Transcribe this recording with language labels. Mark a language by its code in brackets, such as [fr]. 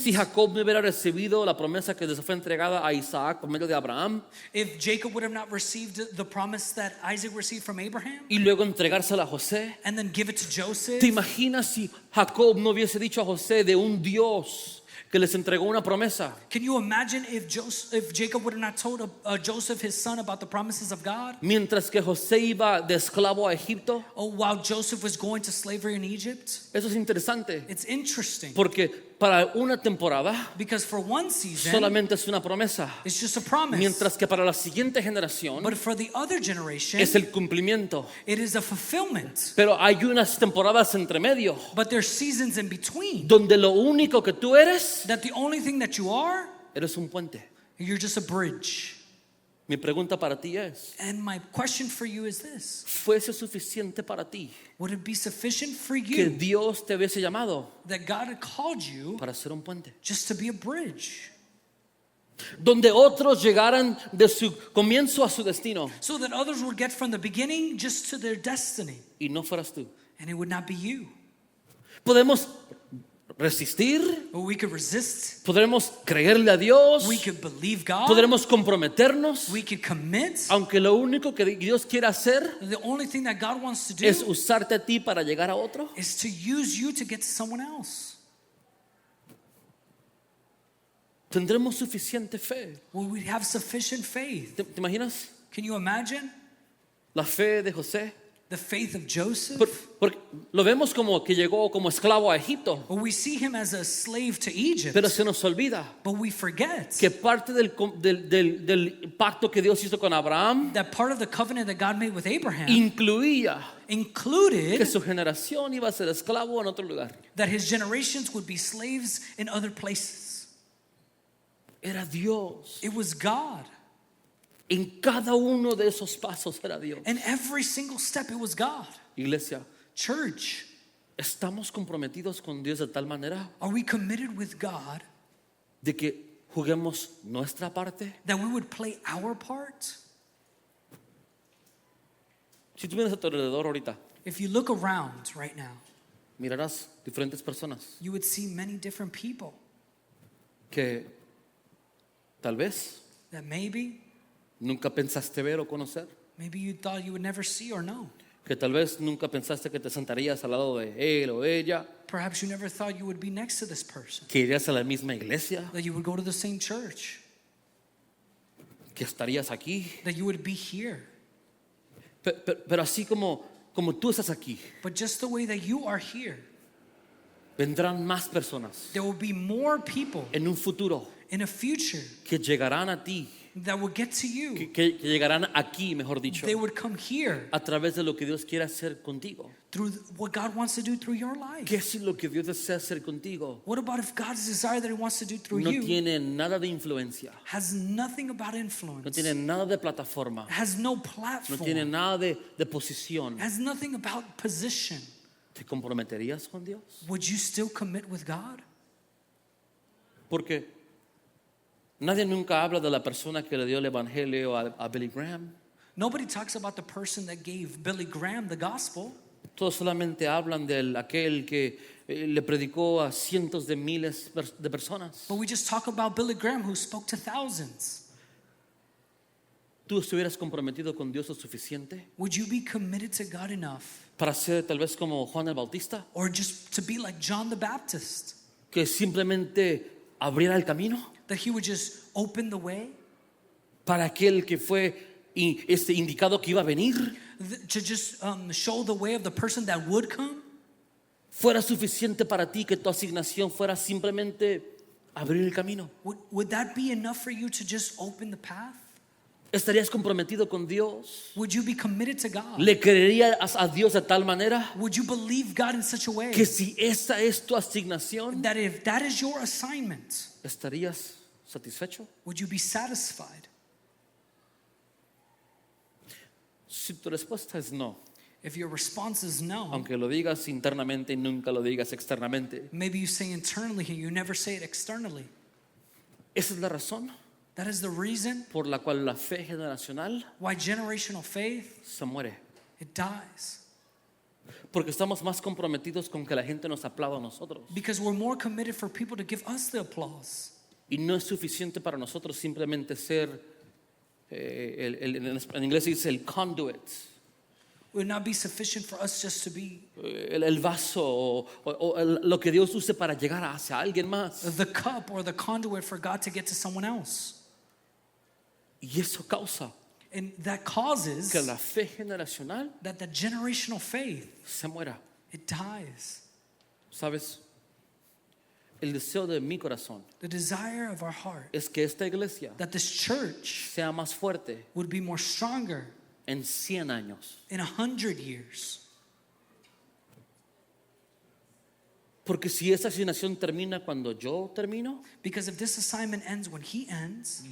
[es] si Jacob no hubiera recibido la promesa que les fue entregada a Isaac por medio de Abraham [en] if Jacob would have not received the promise that Isaac received from Abraham [es] y luego entregársela a José? [en] and then give it to Joseph? [es] ¿Te imaginas si Jacob no hubiese dicho a José de un Dios que les entregó una promesa? [en] Can you imagine if Jacob would have not told Joseph, his son, about the promises of God? [es] Mientras que José iba de esclavo a Egipto. [en] Oh, while Joseph was going to slavery in Egypt? [es] Eso es interesante, [en] It's interesting [es] porque para una temporada [en] because for one season, [es] solamente es una promesa, [en] it's just a promise. [es] mientras que para la siguiente generación [en] But for the other generation, [es] es el cumplimiento. [en] it is a fulfillment. [es] Pero hay unas temporadas entre medio [en] But there's seasons in between [es] donde lo único que tú eres [en] that the only thing that you are, [es] eres un puente. [en] you're just a bridge. [es] Mi pregunta para ti es, [en] And my question for you is this. [es] ¿fuese suficiente para ti [en] Would it be sufficient for [es] que [en] you [es] Dios te hubiese llamado [en] that God had called you [es] para ser un puente? [en] just to be a bridge? [es] Donde otros llegaran de su comienzo a su destino [en] So that others would get from the beginning just to their destiny. [es] y no fueras tú. [en] And it would not be you. [es] Podemos resistir, [en] But we could resist. [es] podremos creerle a Dios, [en] We could believe God. [es] podremos comprometernos, [en] We could commit. [es] aunque lo único que Dios quiere hacer [en] The only thing that God wants to do [es] es usarte a ti para llegar a otro. [en] is to use you to get to someone else. [es] Tendremos suficiente fe. [en] Will we have sufficient faith? [es] ¿Te imaginas [en] Can you imagine [es] la fe de José? [en] the faith of Joseph? [es] Porque lo vemos como que llegó como esclavo a Egipto, [en] Well, we see him as a slave to Egypt, [es] pero se nos olvida [en] but we forget [es] que parte del pacto que Dios hizo con Abraham [en] that part of the covenant that God made with Abraham [es] incluía que [en] included [es] su generación iba a ser esclavo en otro lugar. [en] that his generations would be slaves in other places. [es] Era Dios. [en] It was God. [es] En cada uno de esos pasos era Dios. [en] And every single step, it was God. [es] Iglesia, [en] Church, [es] ¿estamos comprometidos con Dios de tal manera [en] are we committed with God [es] de que juguemos nuestra parte? [en] that we would play our part? [es] Si tú vienes a tu alrededor ahorita, [en] If you look around right now, [es] mirarás diferentes personas [en] you would see many different people [es] que tal vez [en] that maybe [es] nunca pensaste ver o conocer, [en] you thought you would never see or know. [es] que tal vez nunca pensaste que te sentarías al lado de él o ella, [en] Perhaps you never thought you would be next to this person, [es] que irías a la misma iglesia, [en] that you would go to the same church, [es] que estarías aquí. [en] that you would be here. [es] Pero así como tú estás aquí, [en] But just the way that you are here, [es] vendrán más personas [en] there will be more people [es] en un futuro [en] in a future [es] que llegarán a ti, [en] that will get to you. [es] que llegarán aquí, mejor dicho, [en] They would come here [es] a través de lo que Dios quiere hacer contigo. [en] through what God wants to do through your life. [es] ¿Qué es lo que Dios desea hacer contigo? [en] What about if God's desire that He wants to do through [es] No [en] you [es] tiene nada de influencia, [en] has nothing about [es] no [en] influence, [es] tiene nada de plataforma, [en] has no [es] no [en] platform, [es] tiene nada de posición. [en] has nothing about position? [es] ¿Te comprometerías con Dios? [en] Would you still commit with God? [es] Porque nadie nunca habla de la persona que le dio el evangelio a Billy Graham. [en] Nobody talks about the person that gave Billy Graham the gospel. [es] Todos solamente hablan de aquel que le predicó a cientos de miles de personas. [en] But we just talk about Billy Graham who spoke to thousands. [es] ¿Tú estuvieras comprometido con Dios lo suficiente [en] Would you be committed to God enough, [es] para ser tal vez como Juan el Bautista, [en] or just to be like John the Baptist, [es] que simplemente abriera el camino [en] that he would just open the way, [es] para aquel que fue indicado que iba a venir? [en] to just show the way of the person that would come? [es] ¿Fuera suficiente para ti que tu asignación fuera simplemente abrir el camino? [en] Would that be enough for you to just open the path? [es] ¿Estarías comprometido con Dios? [en] Would you be committed to God? [es] ¿Le creerías a Dios de tal manera [en] Would you believe God in such a way [es] que si esa es tu asignación, [en] that if that is your assignment, [es] estarías satisfecho? [en] would you be satisfied? [es] Si tu respuesta es no, [en] If your response is no, [es] aunque lo digas internamente y nunca lo digas externamente, [en] maybe you say internally and you never say it externally. [es] esa es la razón [en] That is the reason [es] por la cual la fe generacional [en] why generational faith, [es] se muere. [en] it dies. [es] Porque estamos más comprometidos con que la gente nos aplauda a nosotros. [en] Because we're more committed for people to give us the applause. [es] Y no es suficiente para nosotros simplemente ser, en inglés se dice el conduit, [en] It would not be sufficient for us just to be [es] el vaso o lo que Dios use para llegar hacia alguien más. [en] the cup or the conduit for God to get to someone else. [es] Y eso causa [en] And that causes [es] que la fe generacional [en] that the generational faith, [es] se muera. [en] it dies. [es] ¿Sabes? El deseo de mi corazón [en] The desire of our heart [es] es que esta iglesia [en] that this church [es] sea más fuerte [en] would be more stronger [es] en 100 años. [en] in 100 years. [es] Porque si esa asignación termina cuando yo termino, [en] Because if this assignment ends when he ends,